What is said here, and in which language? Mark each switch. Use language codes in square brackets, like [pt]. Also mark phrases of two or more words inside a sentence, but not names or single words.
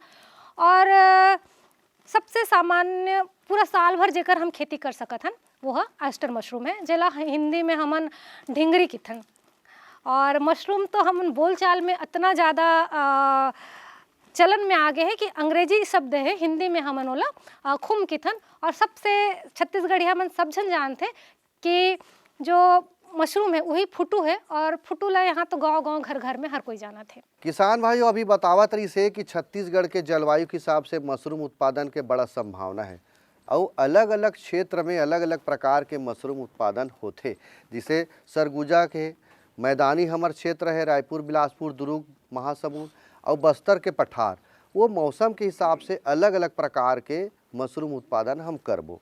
[hne] और सबसे सामान्य पूरा साल भर जेकर हम खेती कर सकत हन वो ऑयस्टर मशरूम है, जेला हिंदी में हमन ढिंगरी किथन। और मशरूम तो हम बोलचाल में इतना ज़्यादा चलन में आगे है कि अंग्रेजी शब्द है, हिंदी में हमन ओला खुम किथन। और सबसे छत्तीसगढ़ी हमन सब जन जानते कि जो मशरूम है वही फुटू है, और फुटू ला यहाँ तो गांव गांव घर घर में हर कोई जाना थे। किसान भाइयों अभी बतावत रही से कि छत्तीसगढ़ के जलवायु के हिसाब से मशरूम उत्पादन के बड़ा संभावना है और अलग अलग क्षेत्र में अलग अलग प्रकार के मशरूम उत्पादन होते, जिसे सरगुजा के मैदानी हमर क्षेत्र है, रायपुर, बिलासपुर, दुर्ग, महासमुंद और बस्तर के पठार, वो मौसम के हिसाब से अलग अलग प्रकार के मशरूम उत्पादन हम करबो।